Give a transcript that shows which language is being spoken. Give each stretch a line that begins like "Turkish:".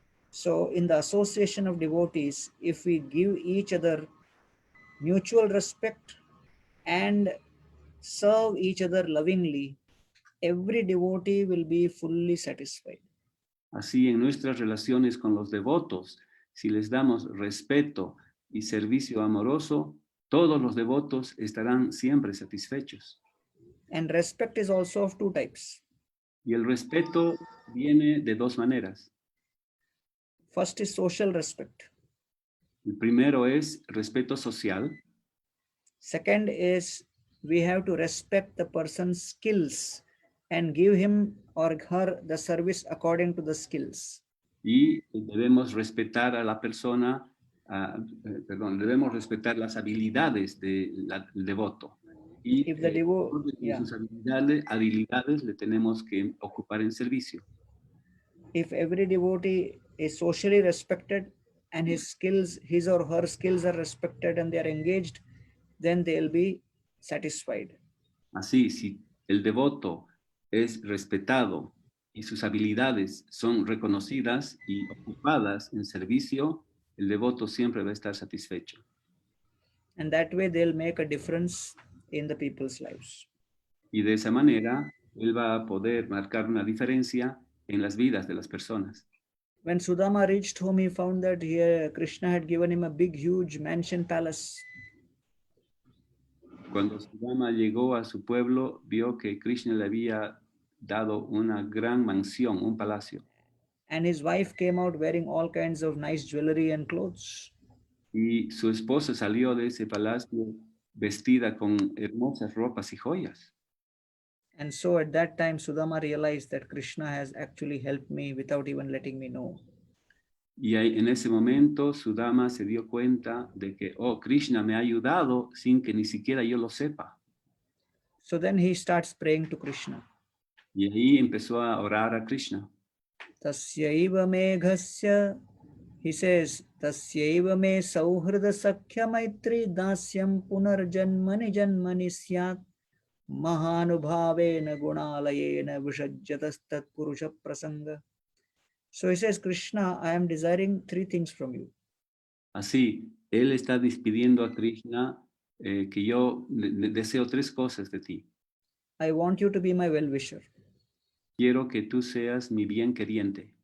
English: So, in the association of devotees, if we give each other mutual respect and serve each other lovingly, every devotee will be fully satisfied.
Spanish: Así, en nuestras relaciones con los devotos, si les damos respeto y servicio amoroso, todos los devotos estarán siempre satisfechos.
English: And respect is also of two types.
Spanish: Y el respeto viene de dos maneras.
English: First is social respect.
Spanish: El primero es respeto social.
English: Second is we have to respect the person's skills and give him or her the service according to the skills.
Spanish: Y debemos respetar a la persona, debemos respetar las habilidades del devoto. Y
English: If the devo
Spanish: con
English: yeah,
Spanish: sus habilidades le tenemos que ocupar en servicio.
English: if every devotee is socially respected and his or her skills are respected and they are engaged, then they'll be satisfied.
Spanish: Así, si el devoto es respetado y sus habilidades son reconocidas y ocupadas en servicio, el devoto siempre va a estar satisfecho.
English: And that way they'll make a difference in the people's lives.
Spanish: Y de esa manera, él va a poder marcar una diferencia en las vidas de las personas.
English: When Sudama reached home, he found that here Krishna had given him a big, huge mansion palace.
Spanish: Cuando Sudama llegó a su pueblo, vio que Krishna le había dado una gran mansión, un palacio.
English: And his wife came out wearing all kinds of nice jewelry and clothes.
Spanish: Y su esposa salió de ese palacio vestida con hermosas ropas y joyas.
English: And so at that time, Sudama realized that Krishna has actually helped me without even letting me know.
Spanish: Y en ese momento, Sudama se dio cuenta de que, oh, Krishna me ha ayudado sin que ni siquiera yo lo sepa.
English: So then he starts praying to Krishna.
Spanish: Y ahí empezó a orar a Krishna.
Sanskrit: Tasyaiva meghasya,
English: he says,
Sanskrit: Tasyaiva me sauhrida sakhya maitri dasyam punarjanmani janmani syat mahanubhavena gunalayena vishajyatastat purusha prasanga.
English: So he says, Krishna, I am desiring three things from you.
Spanish: Así, él está despidiendo a Krishna que yo deseo tres cosas de ti.
English: I want you to be my well-wisher.
Spanish: Quiero que tú seas mi bien queriente.